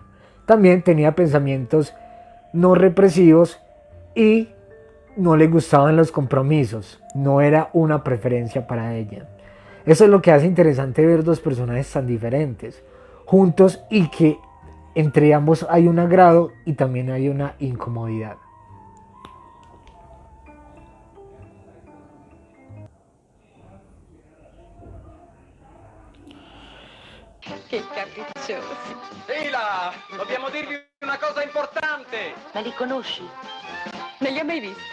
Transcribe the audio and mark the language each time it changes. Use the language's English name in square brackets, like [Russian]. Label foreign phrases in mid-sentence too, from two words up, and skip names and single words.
[Spanish] También tenía pensamientos no represivos y no le gustaban los compromisos, no era una preferencia para ella. Eso es lo que hace interesante ver dos personajes tan diferentes juntos y que entre ambos hay un agrado y también hay una incomodidad. [Italian] Che capricciosi. Ehi là, dobbiamo dirvi una cosa importante. Ma li conosci? Non li ho mai visti.